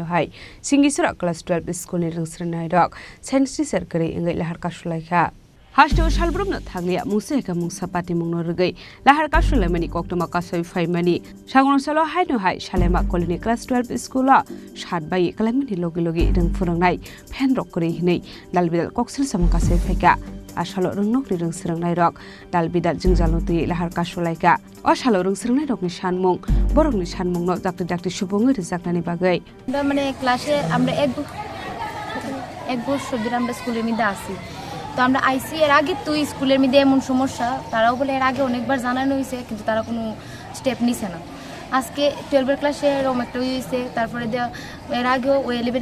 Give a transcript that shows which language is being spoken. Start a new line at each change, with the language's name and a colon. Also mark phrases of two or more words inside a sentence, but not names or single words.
Kok Borok: Hai Singisura
English: Class 12 School
Kok Borok: Rwngswrwngnairok
English: Science teacher
Kok Borok: Kari Ingai Lahar Kaswlaikha Hasto Shalbrumna Thanglia Museka Musapati Mungnorgai Lahar Kaswlaimani Koktoma Kasai Faimani Rwngswrwngnairok Haino Hai Salema Colony
English: Class 12 School
Kok Borok: Shadbai Kalamini Logi Rwngswrwngnairok Penrok Kari Hinai Dalbidal Koksil Samakasai Faika Ashalo Rwngnokni Rwngswrwngnairok Dalbidal Jwngjalno Lahar Kaswlaikha Ashalo Rwngswrwngnairokni Sanmung Borokni Sanmungno Dakti Subongi Rijaknani Bagai
Bangla: মানে ক্লাসে আমরা এক বছর ধরে আমরা স্কুলের মধ্যে আছি তো আমরা আইসি এর আগে তো স্কুলের মধ্যে এমন সমস্যা তারাও বলে এর আগে অনেকবার জানানো হয়েছে কিন্তু তারা কোনো স্টেপ নিছে না আজকে 12 এর ক্লাসে এরকম একটা হইছে তারপরে এর আগেও 11